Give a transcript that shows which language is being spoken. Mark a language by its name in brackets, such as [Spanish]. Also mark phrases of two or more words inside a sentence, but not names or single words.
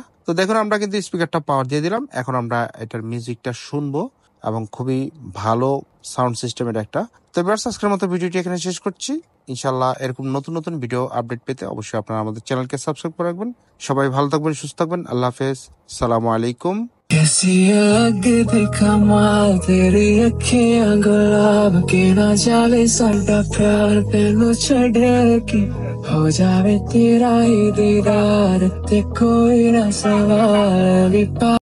[Bangla] তো দেখুন, আমরা কিন্তু স্পিকারটা পাওয়ার দিয়ে দিলাম। এখন আমরা এটার মিউজিকটা শুনবো এবং খুবই ভালো সাউন্ড সিস্টেমের একটা। তো ভিউয়ার্স, আজকের মতো ভিডিওটি এখানে শেষ করছি। ইনশাল্লাহ এরকম নতুন নতুন ভিডিও আপডেট পেতে অবশ্যই আপনারা আমাদের চ্যানেলকে সাবস্ক্রাইব করে রাখবেন। সবাই ভালো থাকবেন, সুস্থ থাকবেন। আল্লাহ হাফেজ, [Arabic] السلام عليكم. [Punjabi] ਕੈਸੀ ਅਲਗ ਦਿਖਾ ਮਾਲ ਤੇਰੀ ਅਖੀਆਂ ਗੁਲਾਬ ਕੇ ਨਾ ਜਾਵੇ ਸਾਡਾ ਪਿਆਰ ਤੈਨੂੰ ਛੱਡੇ ਕੀ। ਹੋ ਜਾਵੇ ਤੇਰਾ ਹੀ ਦੀਦਾਰ ਤੇ ਕੋਈ ਨਾ ਸਵਾਲ ਭੀ